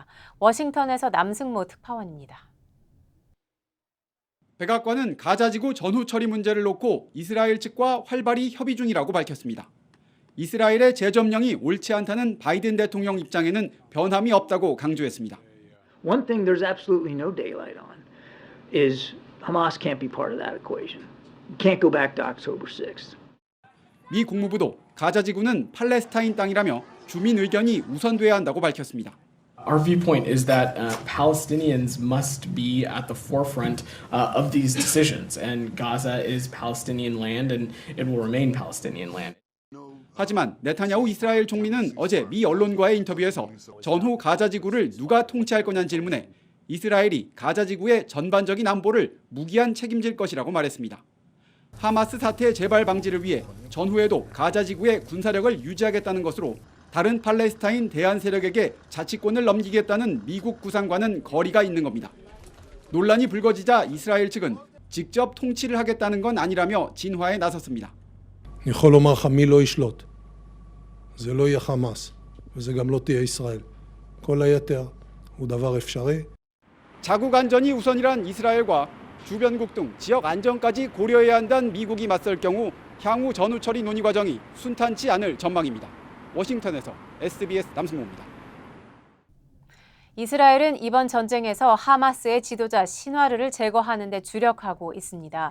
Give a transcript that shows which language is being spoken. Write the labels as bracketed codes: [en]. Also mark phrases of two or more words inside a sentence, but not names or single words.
[ko] 워싱턴에서 남승모 특파원입니다. 백악관은 가자 지구 전후 처리 문제를 놓고 이스라엘 측과 활발히 협의 중이라고 밝혔습니다. 이스라엘의 재점령이 옳지 않다는 바이든 대통령 입장에는 변함이 없다고 강조했습니다. [en] One thing there's absolutely no daylight on is Hamas can't be part of that equation. Can't go back to October 6th. [ko] 미 국무부도 가자 지구는 팔레스타인 땅이라며 주민 의견이 우선돼야 한다고 밝혔습니다. [en] Our viewpoint is that Palestinians must be at the forefront of these decisions, and Gaza is Palestinian land, and it will remain Palestinian land. [ko] 하지만 네타냐후 이스라엘 총리는 어제 미 언론과의 인터뷰에서 전후 가자 지구를 누가 통치할 거냐는 질문에 이스라엘이 가자 지구의 전반적인 안보를 무기한 책임질 것이라고 말했습니다. 하마스 사태 재발 방지를 위해 전후에도 가자 지구의 군사력을 유지하겠다는 것으로 다른 팔레스타인 대안 세력에게 자치권을 넘기겠다는 미국 구상과는 거리가 있는 겁니다. 논란이 불거지자 이스라엘 측은 직접 통치를 하겠다는 건 아니라며 진화에 나섰습니다. [he] אני יכול לומר לך מי לא ישלוט. זה לא יהיה חמאס, וזה גם לא תהיה ישראל. כל היתר הוא דבר אפשרי. [ko] 자국 안전이 우선이란 이스라엘과 주변국 등 지역 안전까지 고려해야 한다는 미국이 맞설 경우 향후 전후 처리 논의 과정이 순탄치 않을 전망입니다. 워싱턴에서 SBS 남승모입니다. 이스라엘은 이번 전쟁에서 하마스의 지도자 신와르를 제거하는 데 주력하고 있습니다.